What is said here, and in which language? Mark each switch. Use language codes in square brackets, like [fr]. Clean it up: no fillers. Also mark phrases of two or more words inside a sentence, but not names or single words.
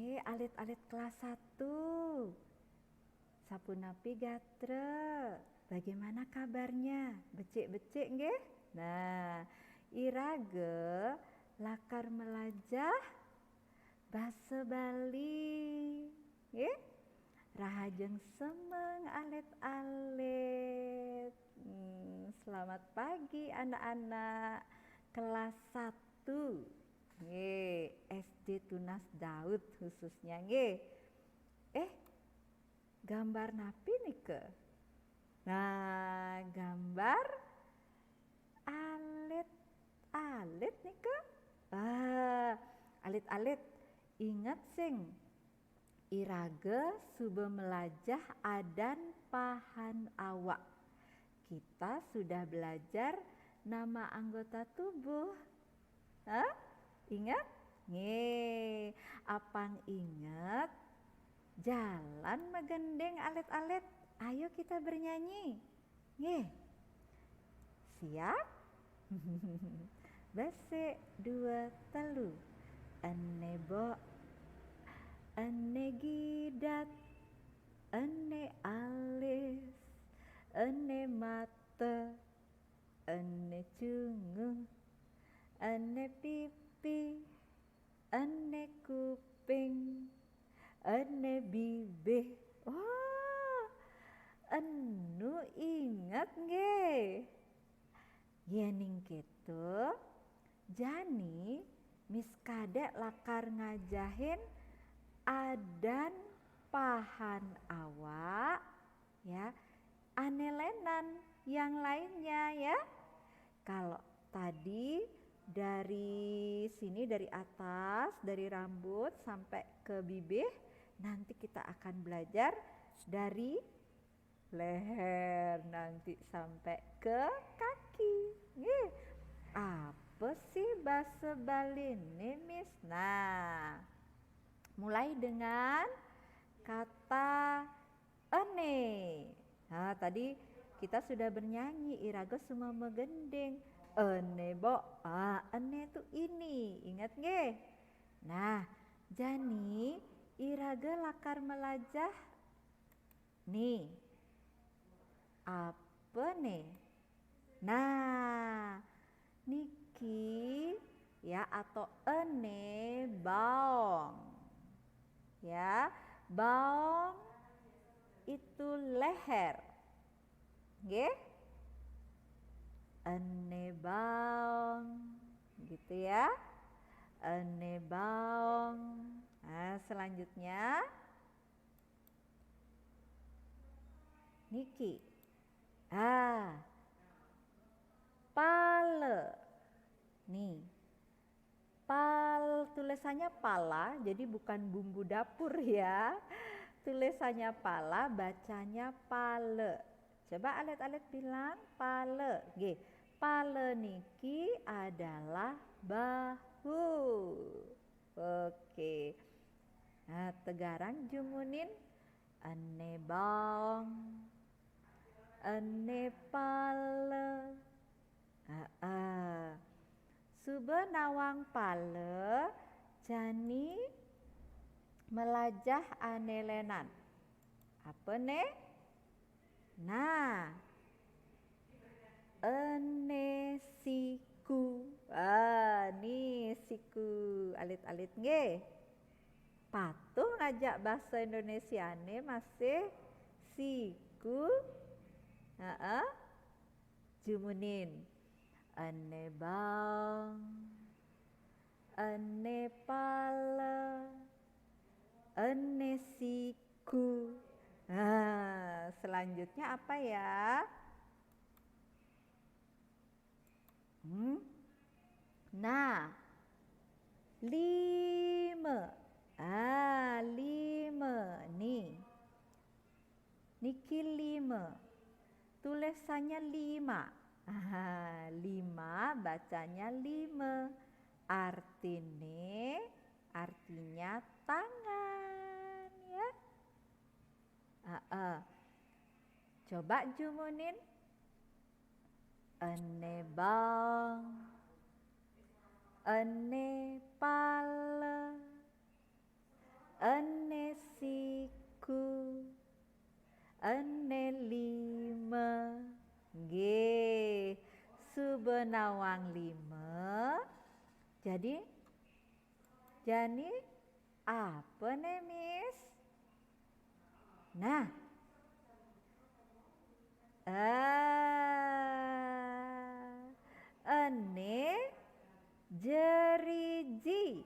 [ban] alit-alit kelas 1. Sapunapi gatre, [id] bagaimana kabarnya? [ban] Becik-becik nggih? Nah, irage lakar melajah basa Bali. Nggih? Rahajeng semeng alit-alit. [id] Selamat pagi anak-anak kelas 1. Nggih, SD Tunas Daud khususnya nggih. [ban] Gambar napi nih ke? Nah, gambar alit-alit nih ke? Alit-alit ingat sing irage subuh melajah adan pahan awak. [id] Kita sudah belajar nama anggota tubuh. Ingat? [ban] Nggih, apang ingat? Jalan megendeng alit-alit. [id] Ayo kita bernyanyi. [ban] Nggih. Siap? Bese dua telu. Ene bo, ene gidat, ene alis, ene mata, ene cungu, ene pipi, ene kuping, ene bibih. Enu ingat nggih? Yening gitu. Jani Miss Kadek lakar ngajahin adan pahan awak ya. [id] Anelenan yang lainnya ya. Kalau tadi dari sini, dari atas, dari rambut sampai ke bibih, nanti kita akan belajar dari leher nanti sampai ke kaki. Apa sih bahasa Bali ini, Miss? Nah, mulai dengan kata ene. Nah, tadi kita sudah bernyanyi irage semua megendeng. [ban] Ene bo, [id] ene itu ini, ingat nggih? [ban] Nah, jani irage lakar melajah nih. [id] Apa nih? [ban] Nah, niki [id] ya atau [ban] ene baong. [id] Ya, baong itu leher. [ban] Nggih? Ene baong. [id] Gitu ya. [ban] Ene baong. [id] Nah, selanjutnya niki. [ban] Pale. Nih. [id] Tulisannya pala, jadi bukan bumbu dapur ya. Tulisannya pala, bacanya pale. Coba alit-alit bilang pale. Nggih. Pale niki adalah bahu. Oke. Nah, [ban] tegarang jumunin ene baong, ene pale. Sube nawang pale jani melajah anelenan. [id] Apa nih? Nah, [ban] ene siku. Nih siku. Alit-alit nggih. Patuh ngajak bahasa Indonesia nih masih siku. Jumunin. Ene baong, ene pala, ene siku. [id] Selanjutnya apa ya? Nah, [ban] lima. Lima nih. Niki lima. [id] Tulisannya lima. Lima bacanya lima. Artinya tangan ya. [ban] Coba jumunin. Ene baong, ene pala, ene siku, ene lima. Nggih, subenawang lima. [id] Jadi apa nih Miss? Nah, [ban] ene jeriji.